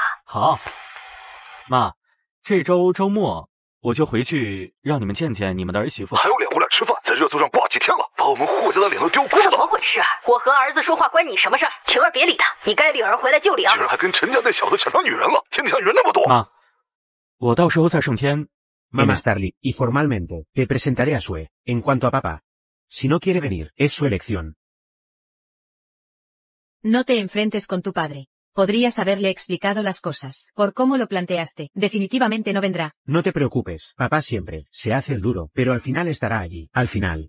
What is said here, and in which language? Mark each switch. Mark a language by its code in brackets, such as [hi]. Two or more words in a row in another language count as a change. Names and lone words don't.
[zh] 好，妈，这周周末我就回去让你们见见你们的儿媳妇。还有脸回来吃饭，在热搜上挂几天了，把我们霍家的脸都丢光了。怎么回事？我和儿子说话关你什么事儿？婷儿别理他，你该领儿回来就领。居然还跟陈家那小子抢上女人了，天底下人那么多。妈，我到时候在圣天。 [es] Más tarde, y formalmente, te presentaré a Sue. En cuanto a papá, si no quiere venir, es su elección. No te enfrentes con tu padre. Podrías haberle explicado las cosas. Por cómo lo planteaste, definitivamente no vendrá. No te preocupes, papá siempre se hace el duro, pero al final estará allí, al final.